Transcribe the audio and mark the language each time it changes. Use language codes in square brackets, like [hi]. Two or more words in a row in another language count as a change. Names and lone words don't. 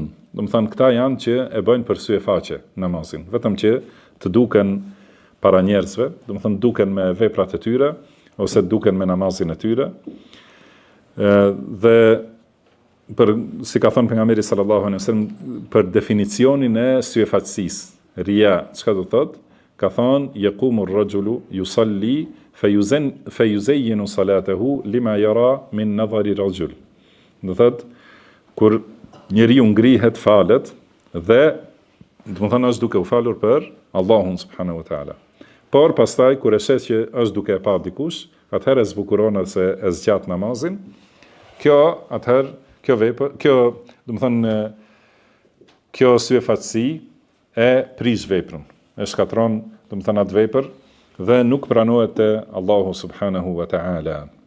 [sq] Do të thonë këta janë që e bëjnë për sy e faqe namazin, vetëm që të duken para njerëzve, do të thonë duken me veprat e tyre ose duken me namazin e tyre. Dhe si ka thënë pejgamberi [ar] صلى الله عليه وسلم, [sq] për definicionin e syefaqësisë, ria, çka do thot? Ka thonë, [ar] يقوم الرجل يصلي فيزين صلاته لما يرى من نظر رجل. [sq] Do thot, kur njeriu ngrihet falet dhe do të thonë është duke u falur për Allahun [ar] سبحانه وتعالى. [sq] Por pastaj kur e shes që është duke e pa dikush, atëherë zbukuron se e zgjat namazin. Kjo syefaqësi e prish veprën, e shkatron, atë vepër dhe nuk pranohet te Allahu [ar] سبحانه وتعالى.